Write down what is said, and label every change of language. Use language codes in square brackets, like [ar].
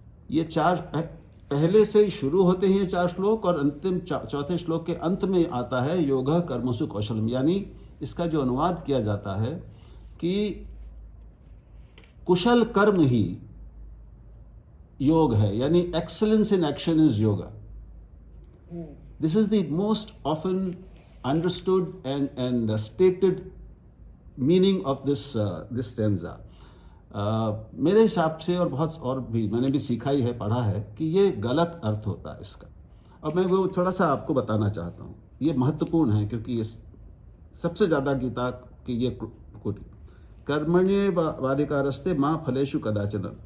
[hi] ये 4 पहले से ही शुरू होते हैं, 4 श्लोक, और अंतिम चौथे श्लोक के अंत में आता है [sa] योगः कर्मसु कौशलम। [hi] यानी इसका जो अनुवाद किया जाता है कि कुशल कर्म ही योग है, यानी [en] Excellence in action is yoga. This is the most often understood and stated meaning of this stanza. [hi] मेरे हिसाब से और बहुत और भी मैंने भी सीखा ही है, पढ़ा है कि ये गलत अर्थ होता है इसका, और मैं वो थोड़ा सा आपको बताना चाहता हूँ। ये महत्वपूर्ण है क्योंकि ये सबसे ज़्यादा गीता की ये कोटि, [sa] कर्मण्येवाधिकारस्ते मा फलेषु कदाचन।